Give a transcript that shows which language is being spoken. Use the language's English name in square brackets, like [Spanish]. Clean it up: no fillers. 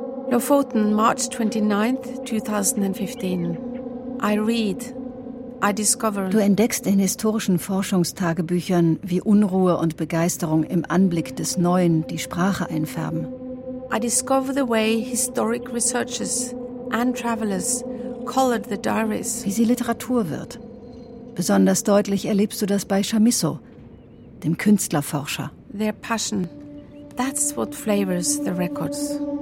[English] Lofoten, March 29, 2015. I read, I discover. [German] Du entdeckst in historischen Forschungstagebüchern, wie Unruhe und Begeisterung im Anblick des Neuen die Sprache einfärben. [English] I discover the way historic researchers and travelers colored the diaries. [German] Wie sie Literatur wird. Besonders deutlich erlebst du das bei Chamisso, dem Künstlerforscher. [English] Their passion, that's what flavors the records.